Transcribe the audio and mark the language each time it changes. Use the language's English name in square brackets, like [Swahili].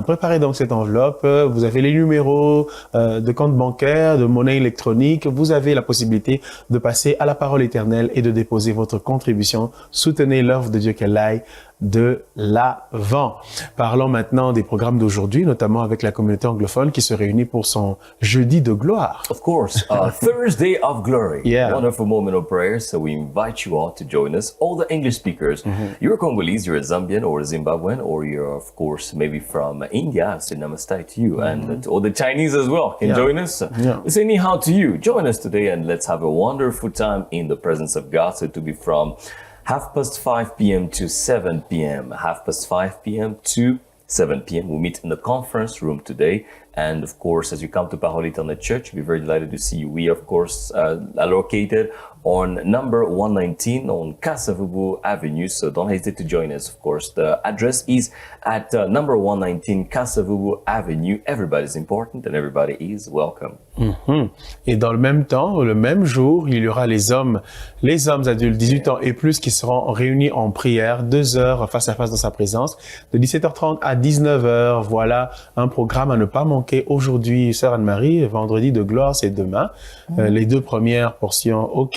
[French] Préparez donc cette enveloppe. Vous avez les numéros de compte bancaire, de monnaie électronique. Vous avez la possibilité de passer à la parole éternelle et de déposer votre contribution. Soutenez l'œuvre de Dieu qu'elle aille de l'avant. Parlons maintenant des programmes d'aujourd'hui, notamment avec la communauté anglophone qui se réunit pour son jeudi de gloire. [English] Of course, Thursday of Glory. Yeah. Wonderful moment of prayer. So we invite you all to join us. All the English speakers. You're Congolese, you're a Zambian or a Zimbabwean, or you're of course maybe from India. So namaste to you, and all the Chinese as well can join us. We say ni hao to you. Join us today and let's have a wonderful time in the presence of God. So to be from 5:30 p.m. to 7 p.m., 5:30 p.m. to 7 p.m. We'll meet in the conference room today. And of course, as you come to Parole Éternelle Church, we're very delighted to see you. We, of course, are located on number 119 on Kasavubu Avenue. So don't hesitate to join us, of course. The address is at number 119 Kasavubu Avenue. Everybody's important and everybody is welcome. [French] Et dans le même temps, le même jour, il y aura les hommes adultes 18 ans et plus qui seront réunis en prière, 2 heures face à face dans sa présence, de 17h30 à 19h. Voilà un programme à ne pas manquer aujourd'hui, Sœur Anne-Marie. Vendredi de gloire, c'est demain. Les 2 premières portions, ok.